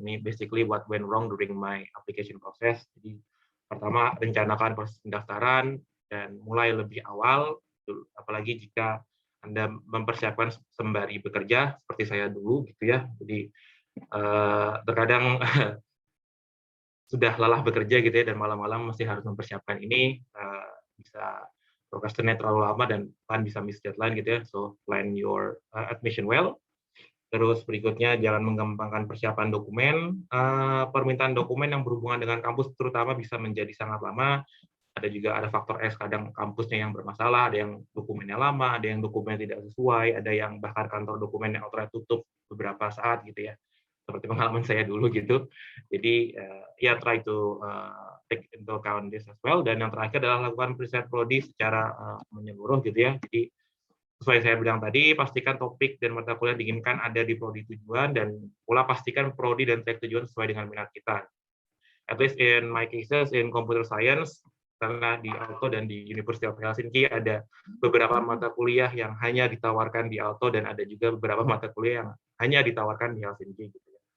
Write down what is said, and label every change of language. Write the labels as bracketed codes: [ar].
[id] Ini [en] basically what went wrong during my application process. [id] Jadi pertama, rencanakan proses pendaftaran dan mulai lebih awal, apalagi jika Anda mempersiapkan sembari bekerja seperti saya dulu gitu ya. Jadi terkadang sudah lelah bekerja gitu ya, dan malam-malam masih harus mempersiapkan ini, bisa procrastinate terlalu lama dan kan bisa [en] miss deadline [id] gitu ya. [en] So plan your admission well. [id] Terus berikutnya jangan menggampangkan persiapan dokumen. Permintaan dokumen yang berhubungan dengan kampus terutama bisa menjadi sangat lama. Ada faktor S, kadang kampusnya yang bermasalah, ada yang dokumennya lama, ada yang dokumennya tidak sesuai, ada yang bahkan kantor dokumen yang outright tutup beberapa saat gitu ya. Seperti pengalaman saya dulu gitu. Jadi ya [en] try to take into account this as well. [id] Dan yang terakhir adalah lakukan preset prodi secara menyeluruh gitu ya. Jadi sesuai saya bilang tadi, pastikan topik dan mata kuliah diinginkan ada di prodi tujuan, dan pula pastikan prodi dan track tujuan sesuai dengan minat kita. [en] At least in my cases in computer science, [id] karena di Aalto dan di University of Helsinki ada beberapa mata kuliah yang hanya ditawarkan di Aalto, dan ada juga beberapa mata kuliah yang hanya ditawarkan di Helsinki gitu.